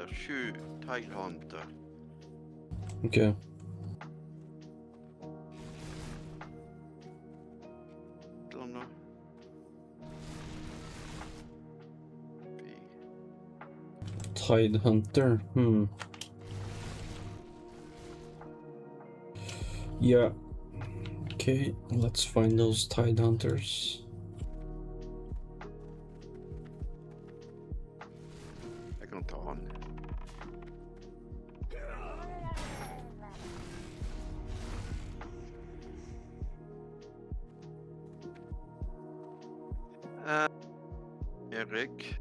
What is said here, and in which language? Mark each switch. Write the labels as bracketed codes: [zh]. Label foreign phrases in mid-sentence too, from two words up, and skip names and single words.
[en] 7 Tidehunter. Ok. [no] Sånn da. [en] Tidehunter, Yeah. Okay, let's find those Tidehunters. [no] Jeg kan ta han. Erik?